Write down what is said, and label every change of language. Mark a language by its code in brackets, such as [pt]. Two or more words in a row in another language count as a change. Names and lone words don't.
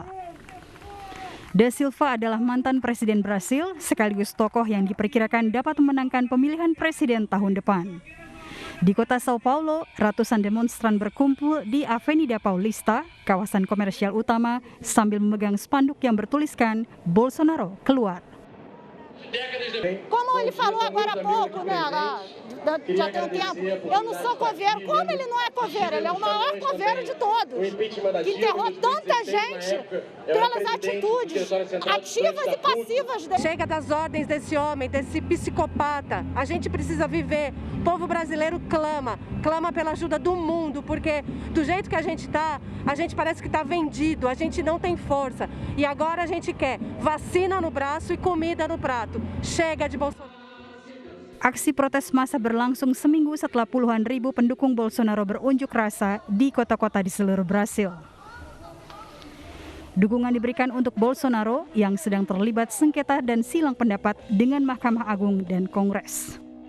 [id] Da Silva adalah mantan presiden Brasil sekaligus tokoh yang diperkirakan dapat memenangkan pemilihan presiden tahun depan. Di kota Sao Paulo, ratusan demonstran berkumpul di Avenida Paulista, kawasan komersial utama, sambil memegang spanduk yang bertuliskan Bolsonaro keluar. [pt] Como ele falou agora há pouco, né? Já tem um tempo. Eu não sou coveiro. Como ele não é coveiro? Ele é o maior coveiro de todos. Que enterrou tanta gente pelas atitudes ativas e passivas dele. Chega das ordens desse homem, desse psicopata. A gente precisa viver. O povo brasileiro clama pela ajuda do mundo, porque do jeito que a gente tá, a gente parece que tá vendido, a gente não tem força. E agora a gente quer vacina no braço e comida no prato. Chega de Bolsonaro. [id] Aksi protes massa berlangsung seminggu setelah puluhan ribu pendukung Bolsonaro berunjuk rasa di kota-kota di seluruh Brasil. Dukungan diberikan untuk Bolsonaro yang sedang terlibat sengketa dan silang pendapat dengan Mahkamah Agung dan Kongres.